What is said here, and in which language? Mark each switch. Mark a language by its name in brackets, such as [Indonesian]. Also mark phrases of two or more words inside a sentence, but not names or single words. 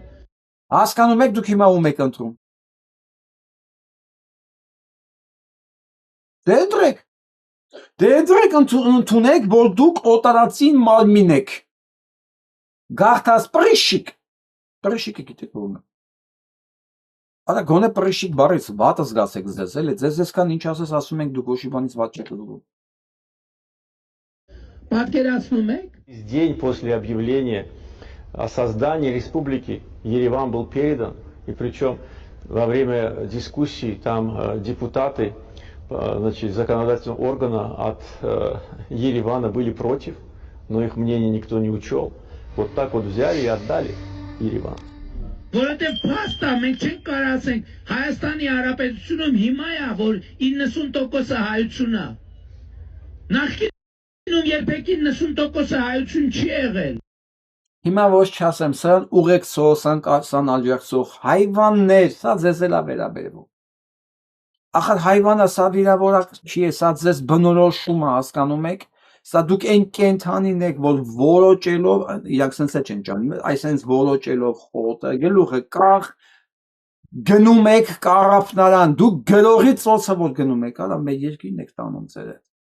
[Armenian] Հասկանում եք դուք հիմա ում եք ընտրում Դե ընտրեք ընդունեք որ դուք օտարածին մարմին եք Գաղթած պրիշիկը գիտեք ում է Արա գոնե պրիշիկ բառից վատ զգացեք ձեզ էլի ձեզ կան ինչ ասես ասում ենք դուք ոչի բանից վատ չեք դու Պատկերացնում եք [Russian] День после объявления о создании республики Ереван был передан, и причем во время дискуссий там депутаты значит, законодательного органа от Еревана были против, но их мнение никто не учел. Вот так вот взяли и отдали Ереван. [Armenian] Որովհետև փաստա մենք չենք կարող ասենք Հայաստանի Հանրապետությունում հիմա է որ 90% հայությունն է Նախկինում երբեք 90% հայություն չի եղել Հիմա ոչ չասեմ սան ուղեկցող սան աջակցող հայվաններ սա ձեզ էլա վերաբերվում Ախր հայվանը սա վիրավորակ չի է սա ձեզ բնորոշում է հասկանում եք Սա դուք այն կենթանին եք, որ որոճելով, իրանք սենց է չեն ճանում, այսենց որոճելով խոտը, գլուխը կաղ, գնում եք կարապնարան, դուք գրողի ծոցը որ գնում եք, արա մեր երկիրն եք տանում ձեր հետ։